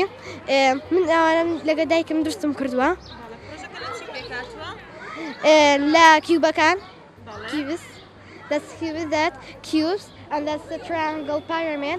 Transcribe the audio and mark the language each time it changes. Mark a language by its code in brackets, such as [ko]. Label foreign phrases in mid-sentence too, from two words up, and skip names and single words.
[ckb] من ئەوانم لەگە دایکم درستم کردووە لە کیوبەکان cubes. [en] That's cubes, that cubes, and that's the triangle pyramid.